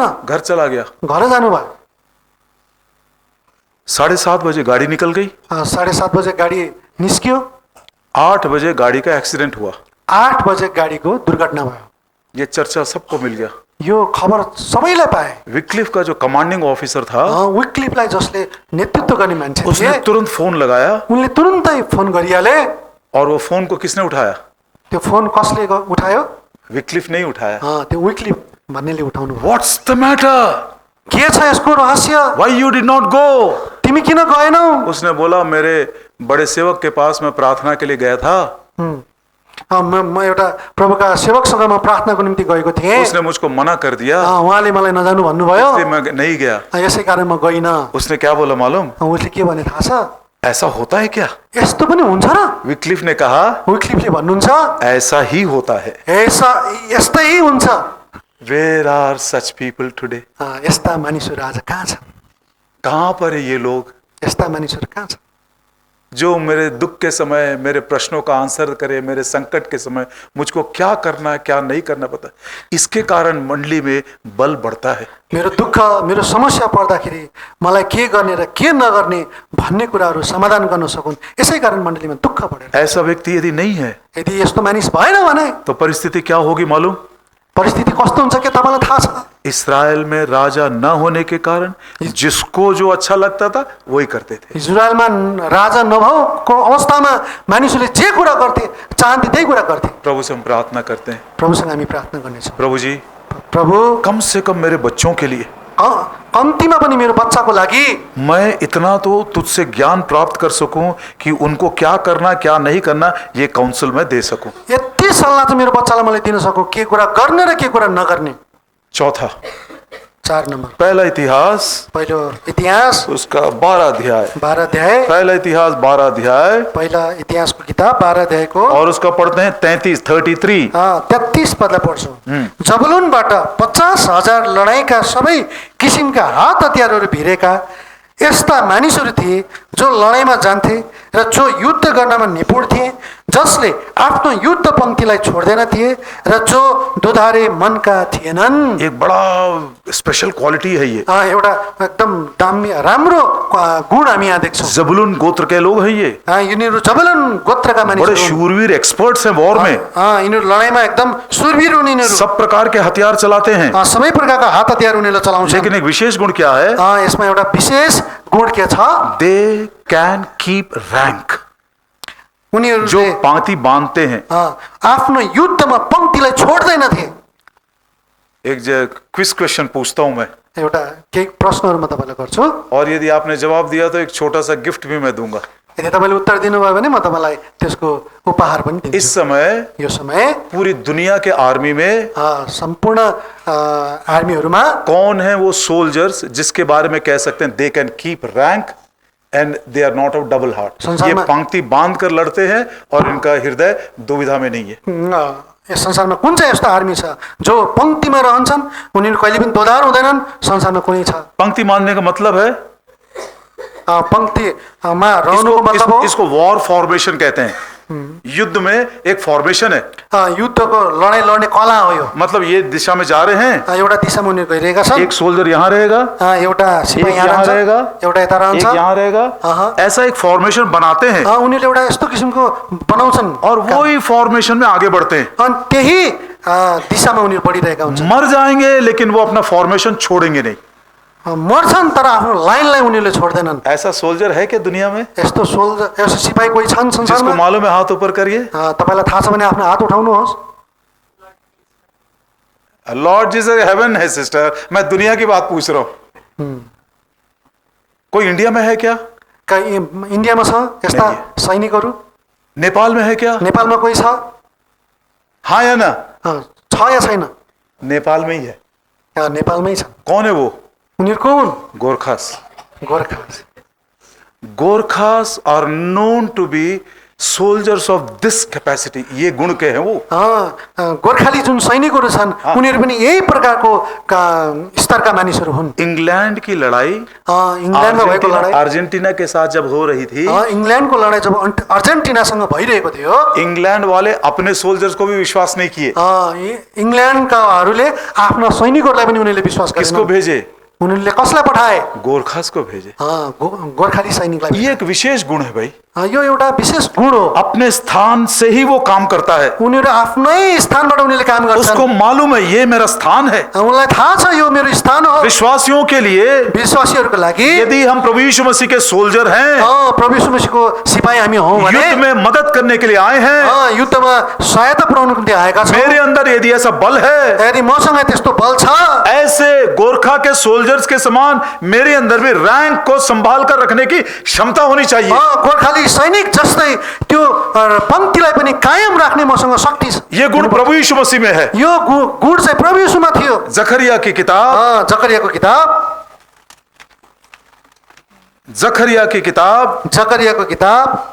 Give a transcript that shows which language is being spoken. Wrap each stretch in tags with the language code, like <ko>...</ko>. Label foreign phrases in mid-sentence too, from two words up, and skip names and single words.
<hi>घर चला गया।</hi> <ne>घर जानुभयो।</ne> <hi>7:30 बजे गाड़ी निकल गई,</hi> <ne>7:30 बजे गाडी निस्कियो,</ne> <hi>8 बजे गाड़ी का एक्सीडेंट हुआ।</hi> <ne>8 बजे गाडीको दुर्घटना भयो।</ne> <hi>ये चर्चा सबको मिल गया।</hi> <ne>यो खबर सबैलाई पाए।</ne> <hi>विक्लिफ का जो कमांडिंग ऑफिसर था,</hi> <ne>विक्लिफलाई जसले नेतृत्व गर्ने मान्छे</ne> <hi>उसने</hi> <ne>थिए,</ne> <hi>तुरंत फोन लगाया।</hi> <ne>उनले तुरुन्तै फोन गरिहाले।</ne> <hi>और वो फोन को किसने उठाया?</hi> <ne>त्यो फोन कसले उठायो?</ne> <hi>विक्लिफ नहीं उठाया।</hi> <ne>त्यो विक्लिफ भन्नेले उठाउनु भयो।</ne> <en>What's the matter?</en> <ne>के छ यसको रहस्य?</ne> <en>Why you did not go?</en> <ne>तिमी किन गएनौ?</ne> <hi>उसने बोला मेरे बड़े सेवक के पास मैं प्रार्थना के लिए गया था।</hi> <ne>म एउटा प्रभुका सेवकसँग म प्रार्थनाको निम्ति गएको थिएँ।</ne> <hi>उसने मुझको मना कर दिया,</hi> <ne>उहाँले मलाई नजानु भन्नुभयो,</ne> <hi>इसलिए मैं नहीं गया।</hi> <ne>यसै कारण म गइनँ।</ne> <hi>उसने क्या बोला मालूम?</hi> <ne>उसले के भने थाहा छ?</ne> <hi>ऐसा होता है क्या?</hi> <ne>यस्तो पनि हुन्छ र?</ne> <hi>विक्लिफ ने कहा,</hi> <ne>विक्लिफले भन्नुहुन्छ,</ne> <hi>ऐसा ही होता है।</hi> <ne>यस्तै हुन्छ।</ne> <en>Where are such people today?</en> <ne>यस्ता मानिसहरू आज कहाँ छन्?</ne> <hi>कहाँ पर है ये लोग</hi> <ne>यस्ता मानिसहरू कहाँ छन्</ne> <hi>जो मेरे दुख के समय मेरे प्रश्नों का आंसर करे, मेरे संकट के समय मुझको क्या करना है क्या नहीं करना पता। इसके कारण मंडली में बल बढ़ता है।</hi> <ne>मेरो दुःख मेरो समस्या पर्दाखेरि मलाई के गर्ने र के नगर्ने भन्ने कुराहरू समाधान गर्न सकुन्, यसै कारण मण्डलीमा दुःख बढेर।</ne> <hi>ऐसा व्यक्ति यदि नहीं है</hi> <ne>यदि यस्तो मानिस भएन भने</ne> <hi>तो परिस्थिति क्या होगी मालूम?</hi> <ne>परिस्थिति कस्तो हुन्छ के तपाईलाई थाहा छ?</ne> <hi>इस्राएल में राजा न होने के कारण जिसको जो अच्छा लगता था वही करते थे।</hi> <ne>इजरायलमा राजा नभएको अवस्थामा मानिसहरूले जे कुरा गर्थे चाहन्थे त्यही कुरा गर्थे।</ne> <hi>प्रभु से हम प्रार्थना करते हैं,</hi> <ne>प्रभुसँग हामी प्रार्थना गर्नेछौँ,</ne> <hi>प्रभु जी</hi> <ne>प्रभु</ne> <hi>कम से कम मेरे बच्चों के लिए</hi> <ne>कम्तीमा पनि मेरो बच्चाको लागि</ne> <hi>मैं इतना तो तुझसे ज्ञान प्राप्त कर सकूं कि उनको क्या करना क्या नहीं करना ये काउंसिल में दे सकूं।</hi> <ne>यति सल्लाह चाहिँ मेरो बच्चालाई मैले दिन सकूँ के कुरा गर्ने र के कुरा नगर्ने।</ne> <hi>चौथा</hi> <ne>4 नम्बर</ne> <hi>पहला इतिहास,</hi> <ne>पहिलो इतिहास</ne> <hi>उसका 12 अध्याय,</hi> <ne>12 अध्याय,</ne> <hi>पहला इतिहास 12 अध्याय,</hi> <ne>पहिला इतिहासको किताब 12 अध्यायको</ne> <hi>और उसका पढ़ते हैं 33</hi> <ne>पदलाई पढ्छौँ। जबुलुनबाट 50,000 लडाइँका सबै किसिमका हात हतियारहरू भिरेका यस्ता मानिसहरू थिए जो लडाइँमा जान्थे र जो युद्ध गर्नमा निपुण थिए, जसले आफ्नो युद्ध पंक्तिलाई छोड्दैन थिए र जो दुधारे मनका थिएनन्।</ne> <hi>एक बड़ा</hi> <en>special quality</en> <hi>है ये।</hi> <ne>एउटा एकदम दामी राम्रो गुण हामी यहाँ देख्छौँ।</ne> <hi>जबुलून गोत्र के लोग हैं ये,</hi> <ne>यिनीहरू जबुलुन गोत्रका</ne> <hi>बड़े</hi> <ne>मानिसहरू,</ne> <hi>शूरवीर एक्सपर्ट्स हैं वॉर में,</hi> <ne>यिनीहरू लडाइँमा एकदम सुरवीर हुन्। यिनीहरू</ne> <hi>सब प्रकार के हथियार चलाते हैं।</hi> <ne>सबै प्रकारका हात हतियार उनीहरूले चलाउँछन्।</ne> <hi>लेकिन एक विशेष गुण क्या है?</hi> <ne>यसमा एउटा विशेष गुण के छ?</ne> <en>They can keep rank. जो</en> <ne>उनीहरूले</ne> <hi>पांति बांधते हैं।</hi> <ne>आफ्नो युद्धमा पंक्तिलाई छोड्दैनथे।</ne> <hi>एक</hi> <en>quiz question</en> <hi>पूछता हूं मैं,</hi> <ne>एउटा केही प्रश्नहरू म तपाईलाई गर्छु,</ne> <hi>और यदि आपने जवाब दिया तो एक छोटा सा गिफ्ट भी मैं दूंगा।</hi> <ne>यदि तपाईले उत्तर दिनुभयो भने म तपाईलाई त्यसको उपहार पनि दिन्छु।</ne> <hi>इस समय</hi> <ne>यो समय</ne> <hi>पूरी दुनिया के आर्मी में</hi> <ne>सम्पूर्ण आर्मीहरूमा</ne> <hi>कौन है वो सोल्जर्स जिसके बारे में कह सकते हैं</hi> <en>They can keep rank and they are not of double heart.</en> <ne>संसार</ne> <hi>ये में- पंक्ति बांध कर लड़ते हैं और इनका हृदय दुविधा में नहीं है.</hi> <ne>यस संसारमा कुन चाहिँ यस्तो आर्मी छ जो पङ्क्तिमा रहन्छन्, उनीहरू कहिले पनि दोधार हुँदैनन्. संसारमा कुनै छ</ne> <hi>पंक्ति बांधने का मतलब है</hi> <ne>पङ्क्तिमा रहनुको मतलब हो</ne> <hi>इसको</hi> <en>war formation</en> <hi>कहते हैं. युद्ध में एक फॉर्मेशन है.</hi> <ne>युद्धको लडाइँ लड्ने कला हो यो.</ne> <hi>मतलब ये दिशा में जा रहे हैं,</hi> <ne>एउटा दिशामा उनीहरू गइरहेका छन्.</ne> <hi>एक सोल्जर यहाँ रहेगा,</hi> <ne>एउटा</ne> <hi>एक</hi> <ne>सिपाही यहाँ यहाँ रहन्छ,</ne> <hi>रहेगा,</hi> <ne>एउटा यता</ne> <hi>एक</hi> <ne>रहन्छ.</ne> <hi>यहाँ रहेगा. ऐसा एक फॉर्मेशन बनाते हैं</hi> <ne>उनीहरूले एउटा यस्तो किसिमको बनाउँछन्</ne> <hi>और वही फॉर्मेशन में आगे बढ़ते हैं.</hi> <ne>अनि त्यही दिशामा उनीहरू बढिरहेका हुन्छन्.</ne> <hi>मर जाएंगे लेकिन वो अपना फॉर्मेशन छोड़ेंगे नहीं.</hi> <ne>मर्छन् तर आफ्नो लाइनलाई उनीहरूले छोड्दैनन्.</ne> <hi>ऐसा सोल्जर है क्या दुनिया में?</hi> <ne>यस्तो सोल्जर यस्तो सिपाही कोही छन्</ne> <hi>जिसको</hi> <ne>संसारमा?</ne> <hi>मालूम है हाथ ऊपर करिए.</hi> <ne>तपाईँलाई थाहा छ भने आफ्नो हात उठाउनुहोस्.</ne> <en>Lord Jesus heaven</en> <hi>है सिस्टर, मैं दुनिया की बात पूछ रहा हूं. कोई इंडिया में है क्या?</hi> <ne>इन्डियामा छ यस्ता</ne> <hi>नहीं।</hi> <ne>सैनिकहरू?</ne> <hi>नेपाल में है क्या?</hi> <ne>नेपालमा कोही छ?</ne> <hi>हाँ या ना?</hi> <ne>छ या छैन?</ne> <hi>नेपाल में ही है.</hi> <ne>नेपालमै छ.</ne> <hi>कौन है वो?</hi> <ne>उनीहरू को हुन्?</ne> <hi>गोरखास.</hi> <ne>गोर्खा.</ne> <en>Gorkhas are known to be soldiers of this capacity.</en> <hi>ये गुण के हैं वो.</hi> <ne>गोर्खाली जुन सैनिकहरू छन् उनीहरू पनि यही प्रकारको स्तरका मानिसहरू हुन्.</ne> <hi>इंग्लैंड की लड़ाई</hi> <ne>इङ्ल्यान्डमा भएको लडाइँ,</ne> <hi>अर्जेंटीना के साथ जब हो रही थी,</hi> <ne>इङ्ल्यान्डको लडाइँ जब अर्जेन्टिनासँग भइरहेको थियो,</ne> <hi>इंग्लैंड वाले अपने सोल्जर्स को भी विश्वास नहीं किए.</hi> <ne>इङ्ल्यान्डकाहरूले आफ्ना सैनिकहरूलाई पनि उनीहरूले विश्वास</ne> <hi>किसको</hi> <ne>गरेनन्.</ne> <hi>भेजे?</hi> <ne>उनीहरूले कसलाई पठाए?</ne> <hi>गोरखास को भेजे.</hi> <ne>गोर्खाली सैनिकलाई.</ne> <hi>ये एक विशेष गुण है भाई.</hi> <ne>यो एउटा विशेष गुण हो.</ne> <hi>अपने स्थान से ही वो काम करता है.</hi> <ne>उनीहरू आफ्नै स्थानबाट उनीहरूले काम</ne> <hi>उसको</hi> <ne>गर्छन्.</ne> <hi>मालूम है ये मेरा स्थान है.</hi> <ne>उनलाई थाहा छ यो मेरो स्थान हो.</ne> <hi>विश्वासियों के लिए</hi> <ne>विश्वासीहरूको लागि</ne> <hi>यदि हम प्रभु यीशु मसीह के सोल्जर हैं,</hi> <ne>प्रभु यीशु मसीहको सिपाही हामी हौँ भने</ne> <hi>युद्ध में मदद करने के लिए आए हैं,</hi> <ne>युद्धमा सहायता पुर्याउनको निम्ति आएका छौँ.</ne> <hi>मेरे अंदर यदि ऐसा बल है,</hi> <ne>यदि मसँग त्यस्तो बल छ,</ne> <hi>ऐसे गोरखा के सोल्जर्स के समान मेरे अंदर भी रैंक को संभाल कर रखने की क्षमता होनी चाहिए.</hi> <ne>गोर्खाली सैनिक जस्तै त्यो पङ्क्तिलाई पनि कायम राख्ने मसँग शक्ति छ.</ne> <hi>ये गुण प्रभु यीशु मसीह में है.</hi> <ne>यो गुण चाहिँ प्रभु यीशुमा थियो.</ne> <hi>जकरिया की किताब,</hi> <ne>जकरियाको किताब,</ne> <hi>जकरिया की किताब</hi> <ne>जकरियाको किताब</ne>